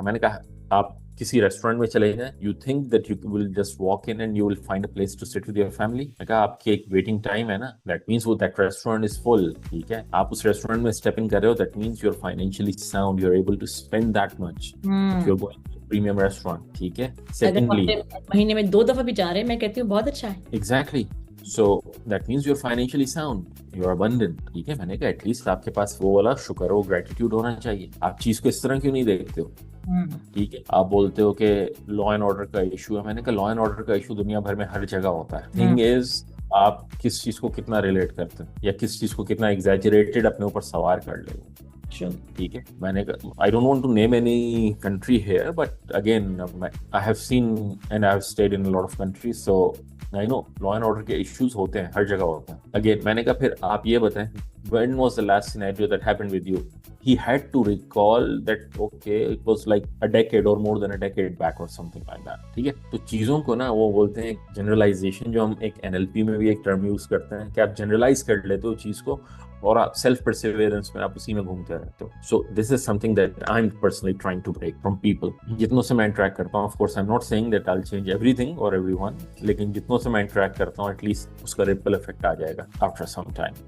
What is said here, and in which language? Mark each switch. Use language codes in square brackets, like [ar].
[ur] میں نے کہا آپ کسی ریسٹورینٹ میں چلے جائیں, [en] You think that you will just walk in and you will find a place to sit with your family. [ur] میں کہا آپ کی ایک ویٹنگ ٹائم ہے نا, [en] that means [ur] وہ دیٹ ریسٹورینٹ از فل. ٹھیک ہے, آپ اس ریسٹورینٹ میں اسٹیپ ان کر رہے ہو, [en] That means you are financially sound, you are able to spend that much. You are going premium restaurant. [ur] ٹھیک ہے, [en] secondly [ur] مہینے میں 2 دفعہ بھی جا رہے ہیں, میں کہتی ہوں بہت اچھا ہے. [en] Exactly, so that means you're financially sound, you're abundant. [ur] ٹھیک ہے, میں نے کہا ایٹ لیسٹ آپ کے پاس وہ والا شکر ہو, گریٹیٹیوڈ ہونا چاہیے. آپ چیز کو اس طرح کیوں نہیں دیکھتے ہو؟ ٹھیک ہے, آپ بولتے ہو کہ لا اینڈ آرڈر کا ایشو ہے. میں نے کہا لا اینڈ آرڈر کا ایشو دنیا بھر میں ہر جگہ ہوتا ہے. [en] thing is [ur] آپ کس چیز کو کتنا ریلیٹ کرتے ہیں, یا کس چیز کو کتنا ایگزیجریٹڈ اپنے اوپر سوار کر لے ہو. ٹھیک ہے, میں نے کہا [en] I don't want to name any country here, but again I have seen and I have stayed in lot of countries, so I know [ur] law and order کے ایشوز ہوتے ہیں, [en] ہر جگہ ہوتے ہیں. [ur] اگین میں نے کہا پھر آپ یہ بتائیں, [en] when was the last scenario that happened with you? He had to recall that okay it was like a decade or more than a decade back or something like that. [ur] ٹھیک ہے, تو چیزوں کو نا وہ بولتے ہیں جنرلائزیشن, جو ہم ایک NLP میں بھی ایک ٹرم یوز کرتے ہیں کہ آپ جنرلائز کر لیتے ہو چیز کو, اور آپ سیلف پرسیویرنس میں آپ اسی میں گھومتے رہتے ہو. [en] So this is something that I am personally trying to break from people. [ur] جتنوں سے میں انٹریکٹ کرتا ہوں, [en] of course I am not saying that I will change everything اور everyone, [ur] لیکن جتنوں سے میں انٹریکٹ کرتا ہوں ایٹ لیسٹ اس کا ریپل افیکٹ آ جائے گا [en] After some time.